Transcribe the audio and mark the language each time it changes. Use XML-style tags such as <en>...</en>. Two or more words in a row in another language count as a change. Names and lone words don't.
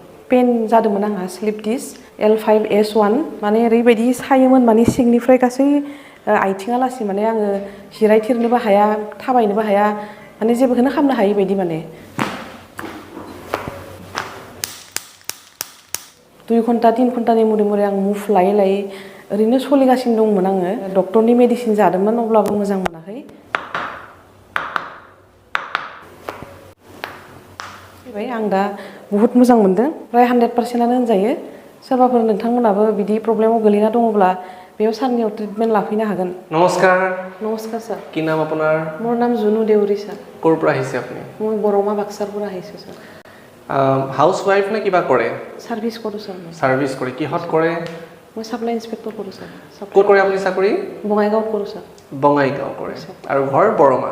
<brx>पेन जादोंमोन आंहा</brx> <en>slip disc</en> <brx>L5S1 माने ओरैबायदि सायोमोन माने सिंनिफ्राय गासै आथिङा लासै माने आङो जिरायथिरनोबो हाया थाबायनोबो हाया माने जेबोखौनो खालामनो हायि बायदि माने 2 घन्टा 3 घन्टानि मुरै आं मुभ लायै लायै ओरैनो सोलिगासिनो दंमोन आङो डक्टरनि मेडिसिन जादोंमोन अब्लाबो मोजां मोनाखै आं दा बहुत मोजां मोनदों प्राय 100%आनो होनजायो सोरबाफोर नोंथांमोनाबो बिदि प्रब्लेमाव गोलैना दङब्ला बेयाव सारनियाव ट्रिटमेन्ट लाफैनो हागोन नमस्कार नमस्कार सर</brx> <as>কি নাম আপোনাৰ মোৰ নাম জুনু দেউৰী সৰ ক'ৰ পৰা আহিছে আপুনি মই বৰমা বাক্সাৰ পৰা আহিছোঁ সৰ</as> <en>house wife</en> <as>নে কিবা কৰে সার্ভিস কৰোঁ সৰ সার্ভিস কৰে কিহত কৰে মই</as> <en>supply inspector</en> <as>কৰোঁ সৰ ক'ত কৰে আপুনি চাকৰি বঙাইগাঁৱত কৰোঁ সৰ বঙাইগাঁও কৰে আৰু ঘৰ বৰমা</as>